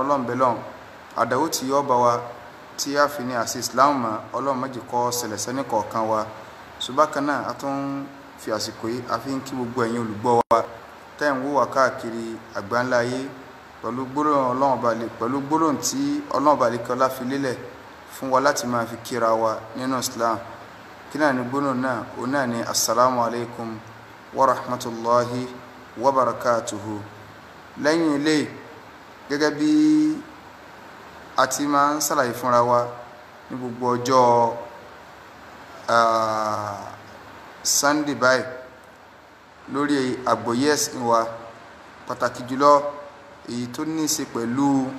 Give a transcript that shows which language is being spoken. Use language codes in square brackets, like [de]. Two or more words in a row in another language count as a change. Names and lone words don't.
[yo] Ọlọ́run bẹ lọ́hùn àdàwó tí yọ́ bá wa tí a fi ní àṣì Islam mọ́ Ọlọ́run méjì kọ́ ṣẹlẹ̀ sẹ́ni kọ̀ọ̀kan wa ṣùgbọ́n náà a tún fi àsìkò yìí a fi ń kí gbogbo ẹ̀yin olùgbọ́ wa tẹ́ ń wò wá káàkiri àgbáńlá ayé pẹ̀lú gbólóhùn tí Ọlọ́run ọba àlékọ́lá fi lélẹ̀ fún wa láti máa fi kíra wa nínú Islam kí náà ní gbólóhùn náà òun náà ní [ar] السلام عليكم ورحمة الله وبركاته. [yo] lẹ́yìn ilé gẹ́gẹ́ bí a ti máa ń ṣàlàyé fúnra wa ní gbogbo ọjọ́ Sunday báyìí lórí àgbọ́yé ẹ̀sìn wa pàtàkì jùlọ èyí tó ní í ṣe pẹ̀lú